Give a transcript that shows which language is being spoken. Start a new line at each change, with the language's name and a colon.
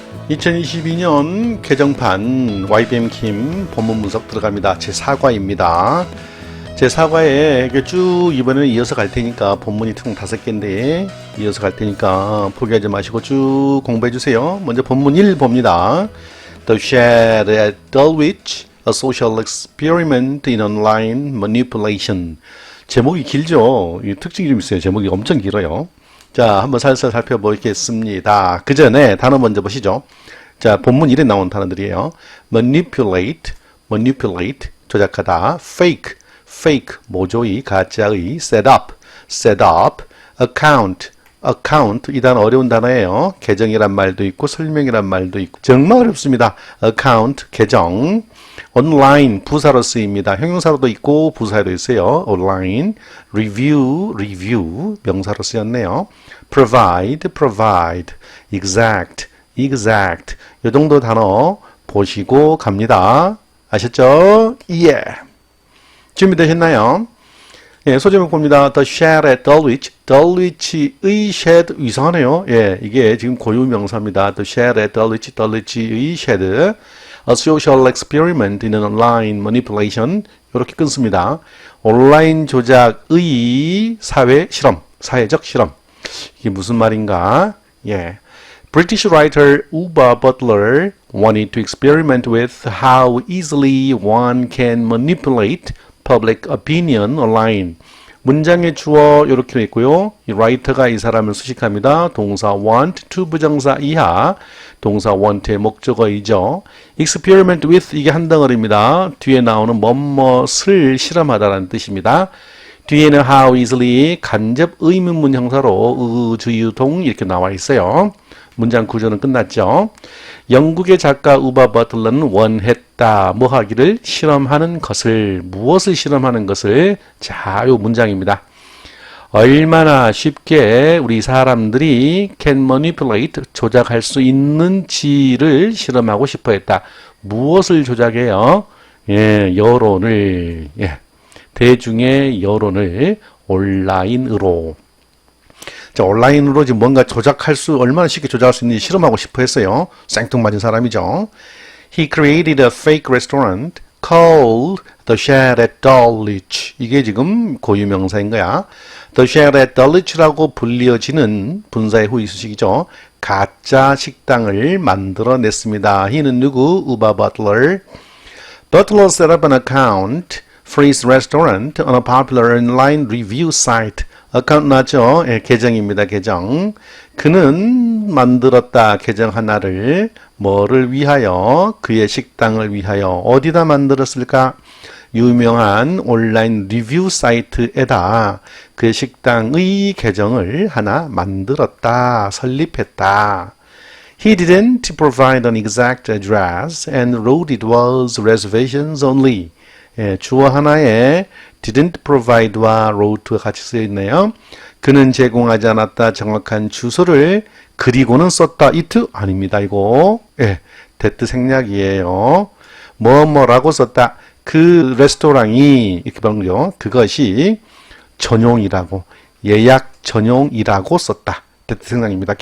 Korean: 2022년 개정판 YBM 킴 본문 분석 들어갑니다. 제 4과입니다. 제 4과에 쭉 이번에는 이어서 갈 테니까 본문이 총 5개인데 이어서 갈 테니까 포기하지 마시고 쭉 공부해 주세요. 먼저 본문 1 봅니다.
English: The Shed at Dulwich, a social experiment in online manipulation.
Korean: 제목이 길죠? 이 특징이 좀 있어요. 제목이 엄청 길어요. 자, 한번 살살 살펴보겠습니다. 그 전에 단어 먼저 보시죠. 자, 본문 1에 나온 단어들이에요. manipulate, 조작하다. fake, 모조이, 가짜의. set up, account, 이 단어 어려운 단어예요. 계정이란 말도 있고 설명이란 말도 있고 정말 어렵습니다. account, 계정. online, 부사로 쓰입니다. 형용사로도 있고 부사에도 있어요. online. review, 명사로 쓰였네요. provide, exact, 이 정도 단어 보시고 갑니다. 아셨죠? 예. 준비되셨나요? 예, 소제목 봅니다.
English: The Shed at Dulwich.
Korean: Dulwich의 shed 이상하네요. 예, 이게 지금 고유 명사입니다. The Shed at Dulwich, Dulwich의 shed.
English: A social experiment in an online manipulation.
Korean: 이렇게 끊습니다. 온라인 조작의 사회적 실험. 이게 무슨 말인가? 예.
English: British writer Uba Butler wanted to experiment with how easily one can manipulate public opinion online.
Korean: 문장의 주어 이렇게 있고요. 이 라이터가 이 사람을 수식합니다. 동사 want, to 부정사 이하, 동사 want의 목적어이죠. experiment with 이게 한 덩어리입니다. 뒤에 나오는 뭐뭇을 실험하다라는 뜻입니다. 뒤에는 how easily 간접 의문문 형사로 주유동 이렇게 나와 있어요. 문장 구조는 끝났죠. 영국의 작가 우바 버틀러는 원했다. 뭐 하기를? 실험하는 것을. 무엇을 실험하는 것을? 자, 요 문장입니다. 얼마나 쉽게 우리 사람들이
English: can manipulate,
Korean: 조작할 수 있는지를 실험하고 싶어 했다. 무엇을 조작해요? 예, 여론을. 예, 대중의 여론을 온라인으로. 자, 온라인으로 지금 뭔가 얼마나 쉽게 조작할 수 있는지 실험하고 싶어 했어요. 생뚱맞은 사람이죠.
English: He created a fake restaurant called The Shed at Dulwich.
Korean: 이게 지금 고유명사인 거야. The Shed at Dulwich라고 불리어지는 분사의 후이 수식이죠. 가짜 식당을 만들어냈습니다. he는 누구? 우바 버틀러.
English: Butler set up an account for his restaurant on a popular online review site.
Korean: 어카운트 나죠? 예, 계정입니다. 계정. 그는 만들었다. 계정 하나를 뭐를 위하여? 그의 식당을 위하여. 어디다 만들었을까? 유명한 온라인 리뷰 사이트에다 그의 식당의 계정을 하나 만들었다. 설립했다.
English: He didn't provide an exact address and wrote it was reservations only.
Korean: 예, 주어 하나에 didn't provide와 wrote가 같이 쓰여 있네요. 그는 제공하지 않았다. 정확한 주소를 그리고는 썼다. it? 아닙니다. 이거. 예, that 생략이에요. 뭐라고 썼다. 그 레스토랑이 이렇게 보는 거죠. 그것이 전용이라고, 예약 전용이라고 썼다. that 생략입니다.